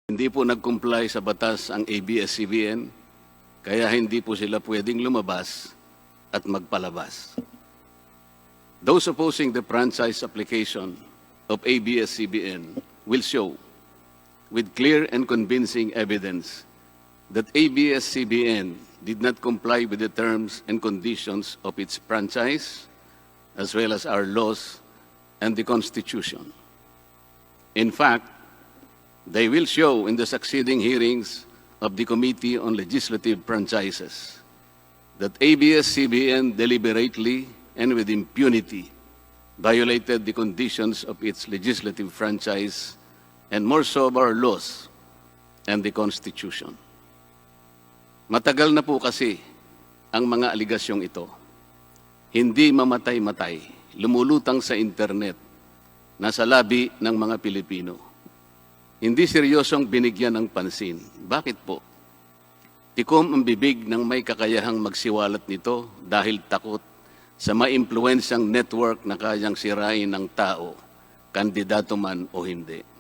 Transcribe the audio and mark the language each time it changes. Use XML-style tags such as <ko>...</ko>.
<tl>Hindi po nag-comply sa batas ang ABS CBN, kaya hindi po sila pwedeng lumabas at magpalabas.</tl> <en>Those opposing the franchise application of ABS CBN will show with clear and convincing evidence that ABS CBN did not comply with the terms and conditions of its franchise, as well as our laws and the Constitution. In fact, they will show in the succeeding hearings of the Committee on Legislative Franchises that ABS CBN deliberately and with impunity violated the conditions of its legislative franchise and more so of our laws and the Constitution.</en> <tl>Matagal na po kasi ang mga aligasyong ito. Hindi mamatay-matay, lumulutang sa internet, nasa labi ng mga Pilipino. Hindi seryosong binigyan ng pansin. Bakit po? Tikom ang bibig ng may kakayahang magsiwalat nito dahil takot sa maimpluwensyang network na kayang sirain ng tao, kandidato man o hindi.</tl>